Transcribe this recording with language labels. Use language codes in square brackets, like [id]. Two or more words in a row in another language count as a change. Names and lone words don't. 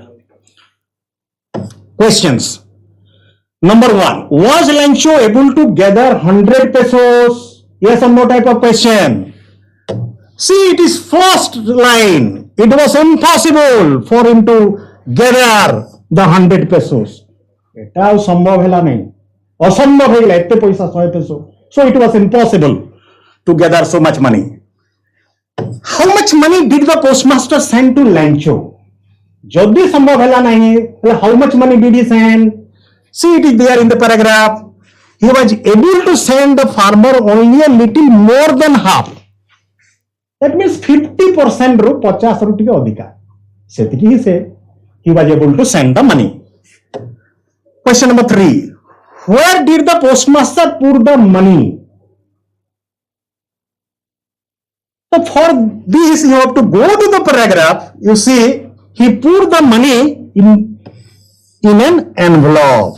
[en] Questions. Number 1, was Lancho able to gather 100 pesos? Yes or no type of question. See, it is first line. It was impossible for him to gather the 100 pesos. [or] ଏଟା ସମ୍ଭବ ହେଲା ନାହିଁ. ଅସମ୍ଭବ ହେଲା ଏତେ ପଇସା 100 peso. [en] So it was impossible to gather so much money. How much money did the postmaster send to Lancho? [or] ଯଦି ସମ୍ଭବ ହେଲା ନାହିଁ, [en] how much money did he send? See, it is there in the paragraph. He was able to send the farmer only a little more than half. That means [or] 50% ରୁ 50 ରୁ ଟିକେ ଅଧିକ. ସେତିକି ହିଁ ସେ [en] he was able to send the money. Question number 3. Where did the postmaster put the money? So for this you have to go to the paragraph. You see, he put the money in an envelope.